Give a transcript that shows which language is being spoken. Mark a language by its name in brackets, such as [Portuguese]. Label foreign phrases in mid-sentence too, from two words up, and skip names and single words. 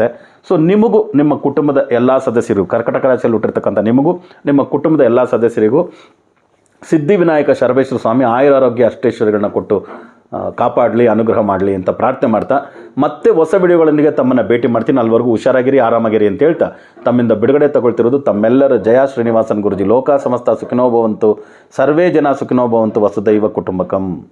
[Kannada] ಸೊ ನಿಮಗೂ ನಿಮ್ಮ ಕುಟುಂಬದ ಎಲ್ಲ ಸದಸ್ಯರಿಗೂ, ಕರ್ಕಟಕ ರಾಶಿಯಲ್ಲಿ ಹುಟ್ಟಿರ್ತಕ್ಕಂಥ ನಿಮಗೂ ನಿಮ್ಮ ಕುಟುಂಬದ ಎಲ್ಲ ಸದಸ್ಯರಿಗೂ ಸಿದ್ಧಿವಿನಾಯಕ ಶರಬೇಶ್ವರ ಸ್ವಾಮಿ ಆಯುರಾರೋಗ್ಯ ಅಷ್ಟೈಶ್ವರ್ಯಗಳನ್ನ ಕೊಟ್ಟು ಕಾಪಾಡಲಿ, ಅನುಗ್ರಹ ಮಾಡಲಿ ಅಂತ ಪ್ರಾರ್ಥನೆ ಮಾಡ್ತಾ ಮತ್ತೆ ಹೊಸ ವಿಡಿಯೋಗಳೊಂದಿಗೆ ತಮ್ಮನ್ನು ಭೇಟಿ ಮಾಡ್ತೀನಿ. ಅಲ್ಲಿವರೆಗೂ ಹುಷಾರಾಗಿರಿ, ಆರಾಮಾಗಿರಿ ಅಂತ ಹೇಳ್ತಾ ತಮ್ಮಿಂದ ಬಿಡುಗಡೆ ತಗೊಳ್ತಿರೋದು ತಮ್ಮೆಲ್ಲರ ಜಯ ಶ್ರೀನಿವಾಸನ್ ಗುರುಜಿ. [Sanskrit] ಲೋಕ ಸಮಸ್ತ ಸುಖಿನೋ ಭವಂತು, ಸರ್ವೇ ಜನ ಸುಖಿನೋ ಭವಂತು, ವಸುದೈವ ಕುಟುಂಬಕಂ.